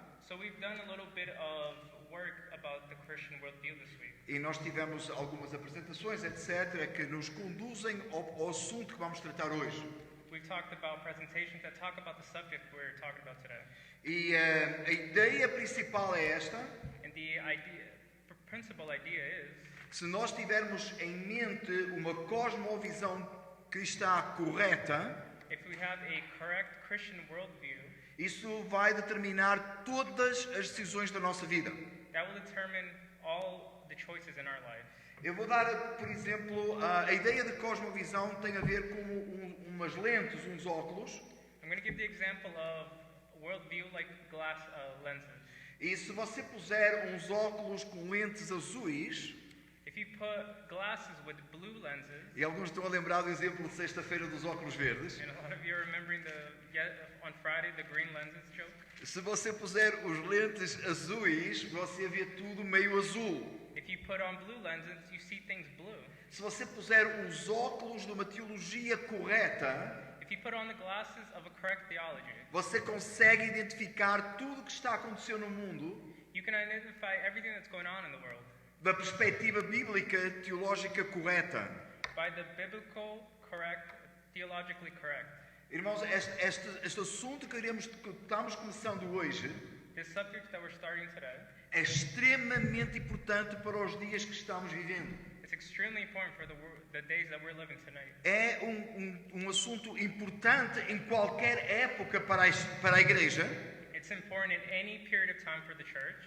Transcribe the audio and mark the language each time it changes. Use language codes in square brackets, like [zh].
[en] So we've done a little bit of work about the Christian worldview this week. [pt] E nós tivemos algumas apresentações, etc., que nos conduzem ao assunto que vamos tratar hoje. [en] We've talked about presentations that talk about the subject we're talking about today. [pt] E a ideia principal é esta: [en] And the principal idea is, [pt] se nós tivermos em mente uma cosmovisão cristã correta, [en] if we have a correct Christian worldview, [pt] isso vai determinar todas as decisões da nossa vida. [en] that will determine all the choices in our life. [pt] Eu vou dar, por exemplo, a ideia de cosmovisão tem a ver com umas lentes, uns óculos. [en] I'm going to give the example of worldview like glass lenses. [pt] E se você puser uns óculos com lentes azuis, [en] If you put glasses with blue lenses, [pt] e alguns estão a lembrar do exemplo de sexta-feira dos óculos verdes, [en] and a lot of you are remembering on Friday the green lenses joke. [pt] se você puser os lentes azuis, você vê tudo meio azul. [en] If you put on blue lenses, you see things blue. [pt] Se você puser os óculos de uma teologia correta, [en] If you put on the glasses of a correct theology, [pt] você consegue identificar tudo o que está acontecendo no mundo [en] you can identify everything that's going on in the world [pt] da perspectiva bíblica teológica correta. [en] by the biblical correct, theologically correct. [pt] Irmãos, este assunto que estamos começando hoje [en] This subject that we're starting today, [pt] é extremamente importante para os dias que estamos vivendo. [en] it's extremely important for the days that we're living tonight. [pt] É um assunto importante em qualquer época para a igreja, [en] It's important in any period of time for the church,